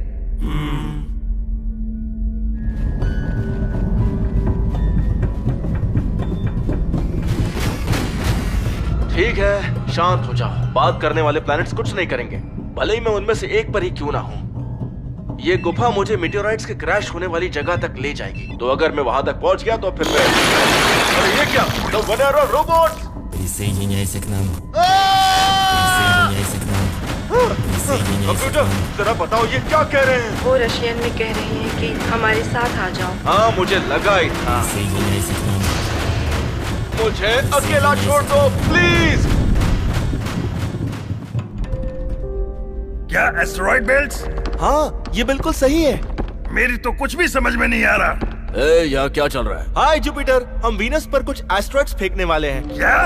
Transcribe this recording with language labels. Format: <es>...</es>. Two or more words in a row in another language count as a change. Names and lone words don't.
<hi>ठीक है, शांत हो जाओ। बात करने वाले प्लैनेट्स कुछ नहीं करेंगे, भले ही मैं उनमें से एक पर ही क्यों ना हूँ। ये गुफा मुझे मेटेओराइट्स के क्रैश होने वाली जगह तक ले जाएगी। तो अगर मैं वहां तक पहुंच गया तो फिर मैं... अरे ये क्या?</hi> <en>The Venera robots!</en> <ru>Присоединяйся к нам. Присоединяйся к нам.</ru> <hi>कंप्यूटर, जरा बताओ ये क्या कह रहे हैं? वो रशियन में कह रहे हैं कि हमारे साथ आ जाओ। हाँ, मुझे लगा ही था।</hi> <ru>Присоединяйся к нам.</ru> <hi>मुझे अकेला छोड़ दो प्लीज। क्या</hi> <en>asteroid belts?</en> <hi>हाँ, ये बिल्कुल सही है। मेरी तो कुछ भी समझ में नहीं आ रहा। यहाँ क्या चल रहा है? हाय जुपिटर, हम वीनस पर कुछ एस्ट्रॉइड्स फेंकने वाले हैं।</hi>